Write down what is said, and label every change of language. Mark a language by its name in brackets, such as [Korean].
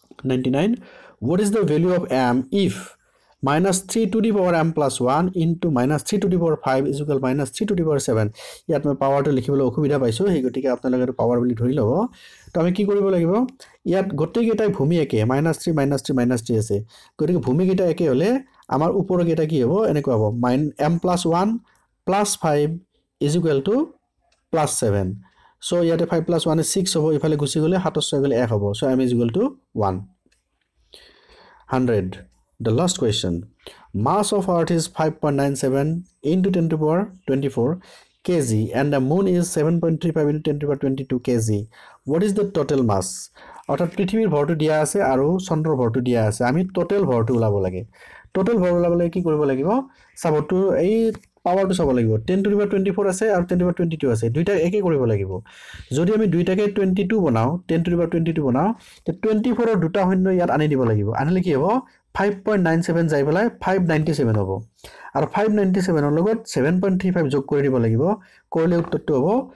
[Assamese] 99 [English] what is the value of m if -3 to the power m plus 1 into -3 to the power 5 is equal -3 to the power 7 [Assamese] ইয়াত মই পাৱাৰটো লিখিবলৈ অসুবিধা পাইছো হেই গতিকে আপোনালোকে পাৱাৰ বুলি ধৰি লব তো আমি কি কৰিব লাগিব ইয়াত গটেই কেইটা ভূমি একে -3 আছে গতিকে ভূমি কেইটা একে হলে আমাৰ ওপৰৰ কেইটা কি হ'ব এনেকুৱা হ'ব [English] m plus 1 plus 5 is equal to plus 7 so ইয়াতে 5 plus 1 is 6 [Assamese] হ'ব ইফালে গুছি গলে 7 6 গলে 1 হ'ব [English] so m is equal to 1 100 The last question. Mass of Earth is 5.97 into 10 to the power 24 kg and the moon is 7.35 into 10 to the power 22 kg. What is the total mass? [Assamese] অর্থাৎ পৃথিৱীৰ ভৰটো দিয়া আছে আৰু চন্দ্ৰৰ ভৰটো দিয়া আছে আমি total ভৰটো ওলাব লাগে টোটাল ভৰ ওলাবলৈ কি কৰিব লাগিব সাবটো এই পাৱাৰটো চাব লাগিব 10 to the power 24 আছে আৰু 10 to the power 22 আছে দুইটা একে কৰিব লাগিব যদি আমি দুইটাকে 22 বনাও 10 to the power 22 বনাও তে 24 ৰ দুটা শূন্য ইয়াত আনি দিব লাগিব আনিলে কি হ'ব 5.97 যাই পেলাই 597 হ'ব আৰু 597 ৰ লগত 7.35 যোগ কৰি দিব লাগিব কৰিলে উত্তৰটো হ'ব